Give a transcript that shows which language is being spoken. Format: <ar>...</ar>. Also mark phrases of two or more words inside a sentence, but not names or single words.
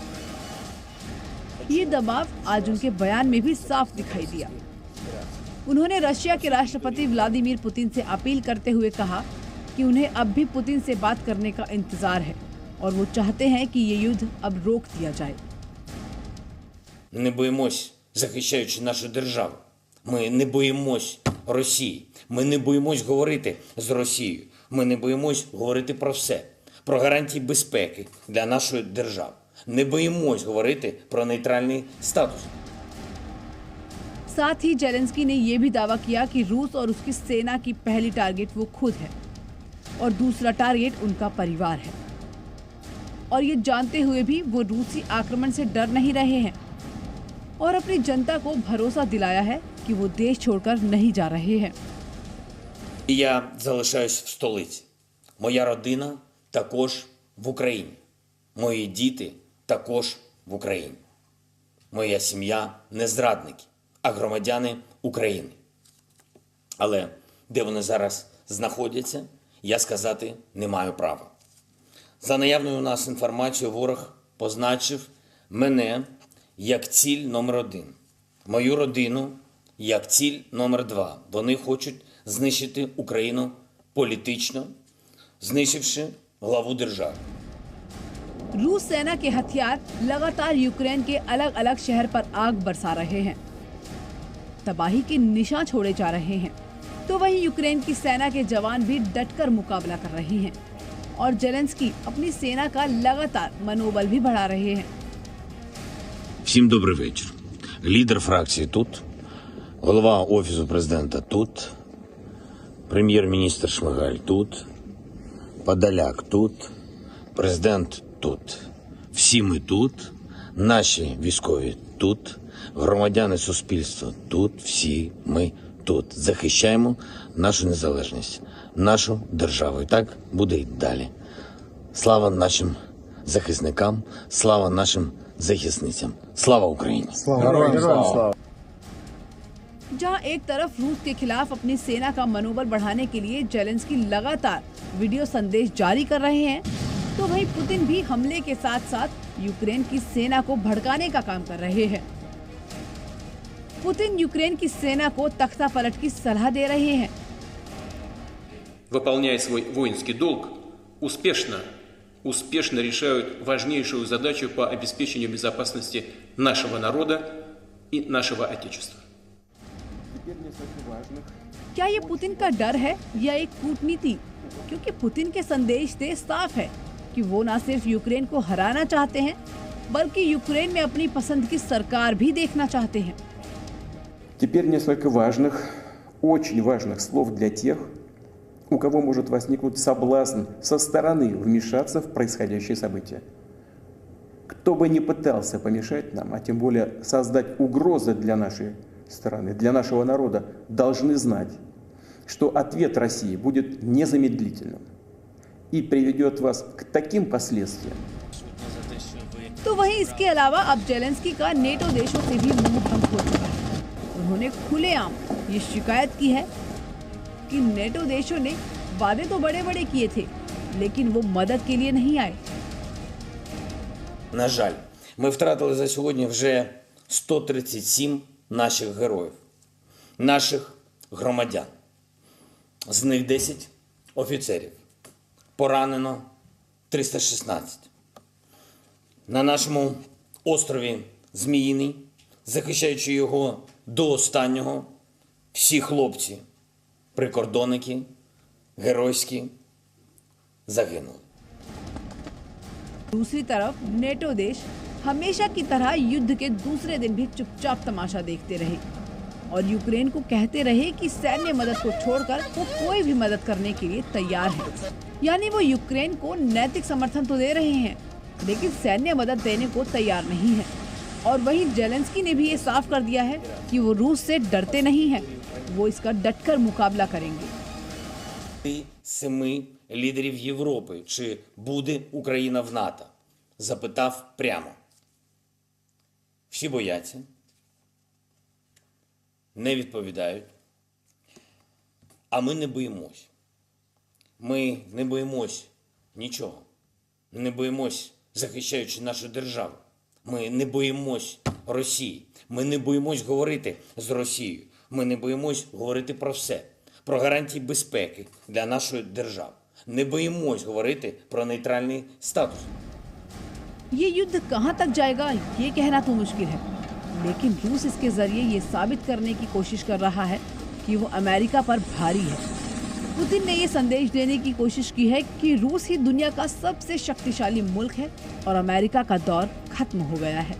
<hi>ये दबाव आज उनके बयान में भी साफ दिखाई दिया। उन्होंने रशिया के राष्ट्रपति व्लादिमीर पुतिन से अपील करते हुए कहा कि उन्हें अब भी पुतिन से बात करने का इंतजार है और वो चाहते हैं कि ये युद्ध अब रोक दिया जाए।</hi> <uk>Не боїмось, захищаючи нашу державу. Ми не боїмось Росії. Ми не боїмось говорити з Росією. Ми не боїмось говорити про все. Про гарантії безпеки для нашої держави. Не боїмось говорити про нейтральний статус.</uk> <hi>साथ ही ज़ेलेंस्की ने यह भी दावा किया कि रूस और उसकी सेना की पहली टारगेट वो खुद है और दूसरा टारगेट उनका परिवार है। और ये जानते हुए भी वो रूसी आक्रमण से डर नहीं रहे हैं और अपनी जनता को भरोसा दिलाया है कि वो देश छोड़कर नहीं जा रहे हैं।</hi> <uk>Я залишаюсь в столиці. Моя родина також в Україні. Мої діти також в Україні. Моя сім'я не зрадники, а громадяни України. Але де вони зараз знаходяться, я сказати не маю права. За наявною у нас інформацією, ворог позначив мене як ціль номер 1, мою родину як ціль номер 2. Вони хочуть знищити Україну політично, знищивши главу держави.</uk> <hi>रूस सेना के हथियार लगातार यूक्रेन के अलग अलग शहर पर आग बरसा रहे हैं, तबाही के निशान छोड़े जा रहे हैं। तो वहीं यूक्रेन की सेना के जवान भी डटकर मुकाबला कर रहे हैं और ज़ेलेंस्की अपनी सेना का लगातार मनोबल भी बढ़ा रहे हैं।</hi> <uk>Всім добрий вечір. Лідер фракції тут, голова Офісу президента тут, прем'єр-міністр Шмигаль тут, Подоляк тут, президент тут. Всі ми тут, наші військові тут, громадяни суспільства тут, всі ми тут. Захищаємо нашу незалежність, нашу державу. І так буде й далі. Слава нашим захисникам, слава нашим захисницям. Слава Україні! слава!</uk> <hi>जहां एक तरफ रूस के खिलाफ अपनी सेना का मनोबल बढ़ाने के लिए ज़ेलेंस्की लगातार वीडियो संदेश जारी कर रहे हैं, तो वहीं पुतिन भी हमले के साथ साथ यूक्रेन की सेना को भड़काने का काम कर रहे हैं। पुतिन यूक्रेन की सेना को तख्ता पलट की सलाह दे रहे हैं।</hi> <ru>Выполняя свой воинский долг, успешно решают важнейшую задачу по обеспечению безопасности нашего народа и нашего Отечества.</ru> <hi>क्या ये पुतिन का डर है या एक कूटनीति? क्योंकि पुतिन के संदेश से साफ है कि वो न सिर्फ यूक्रेन को हराना चाहते हैं, बल्कि यूक्रेन में अपनी पसंद की सरकार भी देखना चाहते हैं।</hi> <ru>Теперь несколько важных, очень важных слов для тех, у кого может возникнуть соблазн со стороны вмешаться в происходящие события. Кто бы ни пытался помешать нам, а тем более создать угрозы для нашей страны, для нашего народа, должны знать, что ответ России будет незамедлительным и приведет вас к таким последствиям.</ru> <hi>तो वहीं इसके अलावा अब जेलेंस्की का नेटो देशों से भी मुंह बंद हो चुका है। उन्होंने खुलेआम ये शिकायत की है कि नेटो देशों ने वादे तो बड़े बड़े किए थे, लेकिन वो मदद के लिए नहीं आए।</hi> <uk>На жаль, ми втратили за сьогодні вже 137 наших героїв, наших громадян. З них 10 офіцерів. Поранено 316. На нашому острові Зміїний, захищаючи його до останнього, всі хлопці, прикордонники, геройські, загинули.</uk> <hi>दूसरी तरफ नेटो देश हमेशा की तरह युद्ध के दूसरे दिन भी चुपचाप तमाशा देखते रहे और यूक्रेन को कहते रहे कि सैन्य मदद को छोड़कर वो कोई भी मदद करने के लिए तैयार है। यानी वो यूक्रेन को नैतिक समर्थन तो दे रहे हैं, लेकिन सैन्य मदद देने को तैयार नहीं है। और वहीं जेलेंस्की ने भी ये साफ कर दिया है कि वो रूस से डरते नहीं हैं, वो इसका डटकर मुकाबला करेंगे।</hi> <uk>7 лідерів Європи, чи буде Україна в НАТО? Запитав прямо. Всі бояться, не відповідають, а ми не боїмось. Ми не боїмось нічого. Не боїмось, захищаючи нашу державу. Ми не боїмось Росії. Ми не боїмось говорити з Росією. Ми не боїмось говорити про все. Про гарантії безпеки для нашої держави. Не боїмось говорити про нейтральний статус.</uk> <hi>ये युद्ध कहां तक जाएगा ये कहना तो मुश्किल है, लेकिन रूस इसके जरिए ये साबित करने की कोशिश कर रहा है कि वो अमेरिका पर भारी है। पुतिन ने ये संदेश देने की कोशिश की है कि रूस ही दुनिया का सबसे शक्तिशाली मुल्क है और अमेरिका का दौर खत्म हो गया है।</hi>